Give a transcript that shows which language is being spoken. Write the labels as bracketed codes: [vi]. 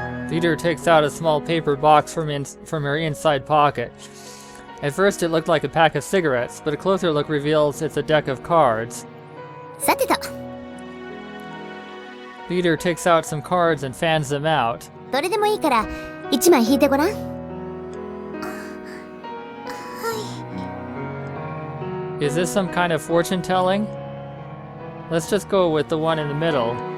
[en] Leader takes out a small paper box from her inside pocket. At first it looked like a pack of cigarettes, but a closer look reveals it's a deck of cards. [ja] さてと。 [en] Leader takes out some cards and fans them out. [ja] どれでもいいから、一枚引いてごらん。 [en] Is this some kind of fortune telling? Let's just go with the one in the middle.